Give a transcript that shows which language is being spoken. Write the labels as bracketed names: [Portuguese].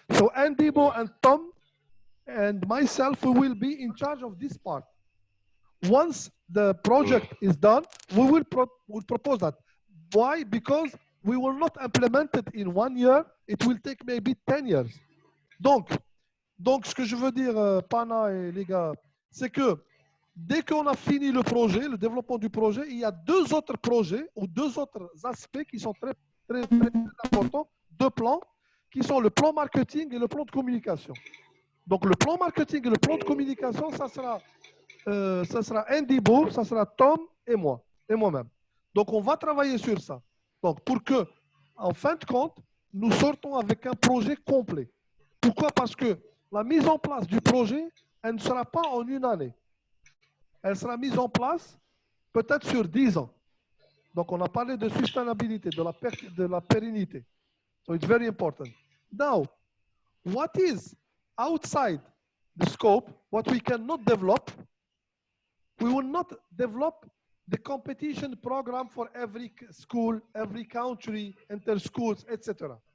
[English] So Ndibo and Tom and myself, we will be in charge of this part. Once the project is done, we will propose that. Why? Because we will not implement it in 1 year. It will take maybe 10 years. [French] Donc ce que je veux dire, Pana et les gars, c'est que dès qu'on a fini le projet, le développement du projet, il y a 2 autres projets ou 2 autres aspects qui sont très, très, très importants, 2 plans, qui sont le plan marketing et le plan de communication. Donc le plan marketing et le plan de communication, ça sera Ndibo, ça sera Tom et moi, et moi-même. Donc on va travailler sur ça. Donc pour que, en fin de compte, nous sortons avec un projet complet. Pourquoi? Parce que la mise en place du projet, elle ne sera pas en 1 année. Elle sera mise en place peut-être sur 10 ans. Donc, on a parlé de sustainabilité, de la pérennité. [English] So it's very important. Now, what is outside the scope, what we cannot develop, we will not develop the competition program for every school, every country, inter-schools, etc.